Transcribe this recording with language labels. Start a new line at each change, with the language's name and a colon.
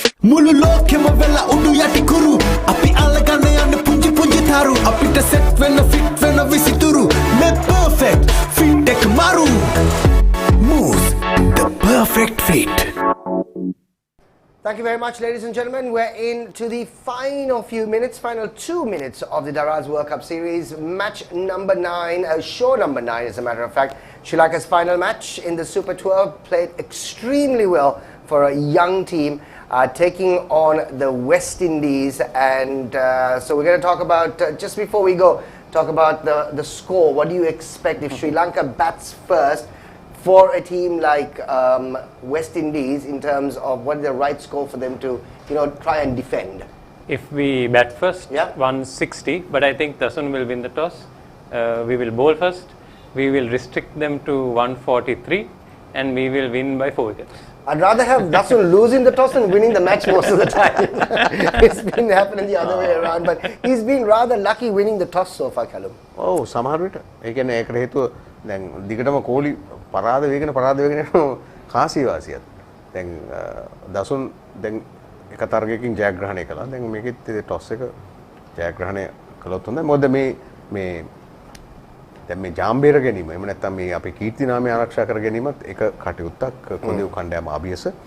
Sinhala: මුළු ලෝකෙම වෙලා උඩු යටි කුරු අපි අල්ලගන්න යන්න පුංචි පුංචි තරු අපිට සෙට් වෙන්න ෆිට වෙන්න විසිතුරු මේ perfect fit එක maru Mousse the perfect fit.
English: Thank you very much, ladies and gentlemen. We're into the final 2 minutes of the Daraz World Cup series. Match number 9, show number 9 as a matter of fact. Sri Lanka's final match in the Super 12 played extremely well for a young team. Taking on the West Indies, and so we're going to talk about, just before we go, talk about the score. What do you expect if Sri Lanka bats first for a team like West Indies, in terms of what is the right score for them to, try and defend? If we bat first, 160, but I think Dasun will win the toss. We will bowl first. We will restrict them to 143, and we will win by 4 wickets. I'd rather have Dasun losing the toss than winning the match most of the time. It's been happening the other way around, but he's been rather lucky winning the toss so far, Callum.
Sinhala: Oh, සමහර විට ඒ කියන්නේ ඒකට හේතුව දැන් දිගටම කෝලි පරාද වේගෙන කාසී වාසියත්. දැන් දසුන් දැන් එක තරගයකින් ජයග්‍රහණය කළා. දැන් මේකෙත් ටොස් එක ජයග්‍රහණය කළොත් හොඳයි. මොකද මේ දැන් මේ ජාම්බේර ගැනීම එහෙම නැත්නම් මේ අපේ කීර්ති නාමය ආරක්ෂා කර ගැනීමත් එක කටයුත්තක් කොඳු කණ්ඩායම අභියස.